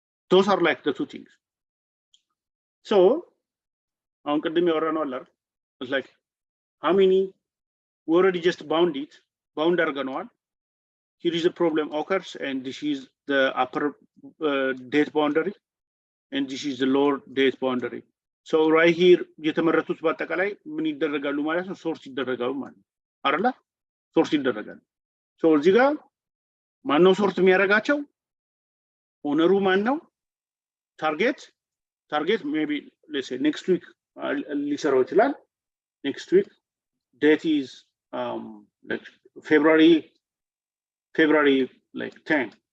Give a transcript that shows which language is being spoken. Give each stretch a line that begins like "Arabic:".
English: Those are like the two things. So on
Amharic: ቅድም ያወራነው አለ
English: it's like how many we already just bound
Amharic: አድርገነዋል.
English: Here is the problem occurs and this is the upper date boundary and this is the lower date boundary. So right here
Amharic: የተመረቱት በአጠቃላይ ምን ይደረጋሉ ማለት ነው? ሶርስ ይደረጋሉ ማለት ነው አይደለ? ሶርስ ይደረጋሉ። so እዚህ ጋር ማን ነው ሶርት የሚያደርጋቸው? ኦነሩ ማን ነው?
English: ታርጌት maybe let's say next week
Amharic: ሊሰራው ይችላል።
English: next week date is like February like 10.